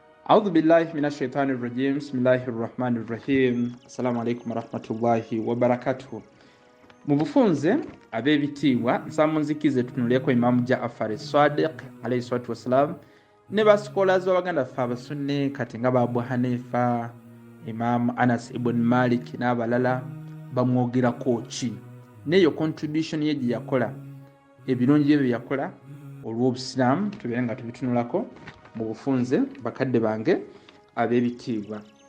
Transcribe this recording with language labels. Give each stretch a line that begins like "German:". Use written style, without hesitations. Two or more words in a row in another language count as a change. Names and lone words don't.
Arabic: أعوذ بالله من الشيطان الرجيم بسم الله الرحمن الرحيم السلام عليكم ورحمة الله وبركاته.
Ganda: Mu bufunze ab'ebitiibwa nsaba munzikize tutunuuleko Imaamu Jaafar Sadiq
Arabic: عليه الصلاة والسلام
Ganda: ne basikolazi b'Abaganda ffe Abasunni kati nga ba Abu Hanifa, Imaamu Anas ibn Malik n'abalala bamwogerako ki n'eyo contribution ye gye yakola, ebirungi bye yakola olw'Obusiraamu tubeere nga tubitunulako mu bufunze bakadde bange ab'ebitiibwa.